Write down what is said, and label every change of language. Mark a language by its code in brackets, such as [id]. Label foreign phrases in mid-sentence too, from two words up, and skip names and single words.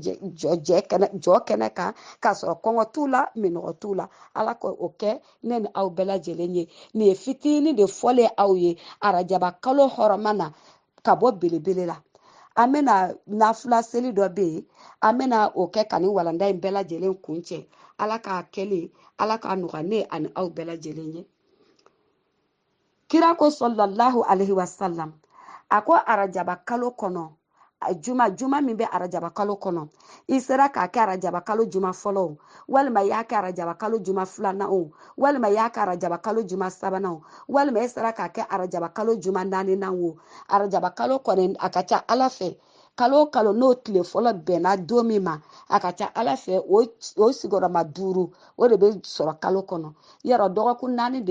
[bm] jɔ kɛnɛ kan k'a sɔrɔ kɔngɔ t'u la minɔgɔ t'u la ala k'o kɛ ne ni aw bɛɛ lajɛlen ye nin ye fitinin de fɔlen aw ye arajaba kalo hɔrɔma na ka bɔ belebele la an bɛna nafila seli dɔ bɛ yen an bɛna o kɛ ka ni walanda in bɛɛ lajɛlen kun cɛ ala k'a kɛlen ala k'a nɔgɔya ne ani aw bɛɛ lajɛlen ye kira ko [ar] صلى الله عليه وسلم [bm] a ko arajaba kalo kɔnɔ juma min bɛ arajaba kalo kɔnɔ i sera k'a kɛ arajaba kalo juma fɔlɔ walima i y'a kɛ arajaba kalo juma filanan walima i y'a kɛ arajaba kalo juma sabanan walima i sera k'a kɛ arajaba kalo juma naaninan o arajaba kalo kɔni a ka ca ala fɛ kalo kalo n'o tile fɔlɔ bɛnna don min ma a ka ca ala fɛ o sigiyɔrɔma 5 o de bɛ sɔrɔ kalo kɔnɔ yɔrɔ dɔgɔkun 4 de